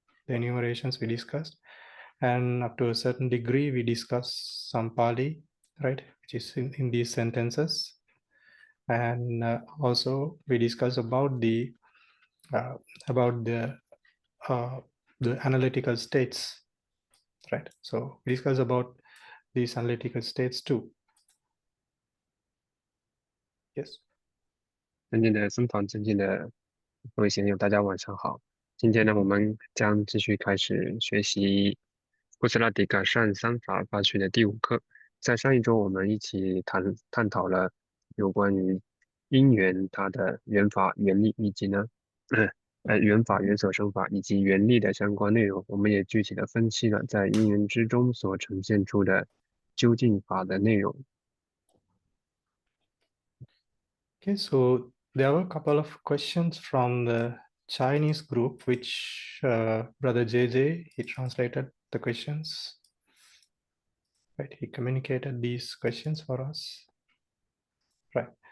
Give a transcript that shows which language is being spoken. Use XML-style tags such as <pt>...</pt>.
<en>The enumerations we discussed, and up to a certain degree we discussed some Pali, right, which is in these sentences, and also we discussed about the analytical states, right? So we discussed about these analytical states too. Yes.</en> <zh>尊敬的僧团，尊敬的各位贤友，大家晚上好。今天呢，我们将继续开始学习古斯拉迪卡善三法发趣的第5课。在上一周，我们一起探讨了有关于因缘它的缘法、缘力，以及呢，缘法、缘所生法以及缘力的相关内容。我们也具体的分析了在因缘之中所呈现出的究竟法的内容。</zh> <en>Okay, so there were a couple of questions from the Chinese group, which Brother JJ, he translated the questions, right? He communicated these questions for us, right?</en>